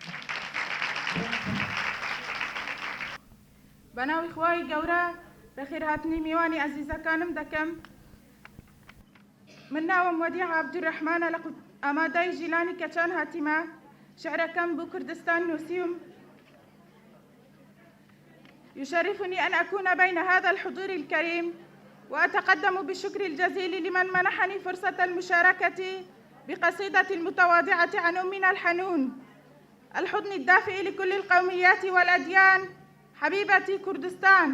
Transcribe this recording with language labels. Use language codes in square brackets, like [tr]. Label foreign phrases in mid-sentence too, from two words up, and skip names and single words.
[ckb] بە ناوی خوای گەورە بەخێر هاتنی میوانی عەزیزەکانم دەکەم. من ناوم وەدیع عەبدوڕەحمانە ئامادەی ژیلانی کەچان هاتیمە شعرەکەم بۆ کوردستان نووسیم. [ar] يشرفني أن أكون بين هذا الحضور الكريم وأتقدم بالشكر الجزيل لمن منحني فرصة المشاركة بقصيدة المتواضعة عن أمنا الحنون، الحضن الدافئ لكل القوميات والأديان، حبيبتي كردستان.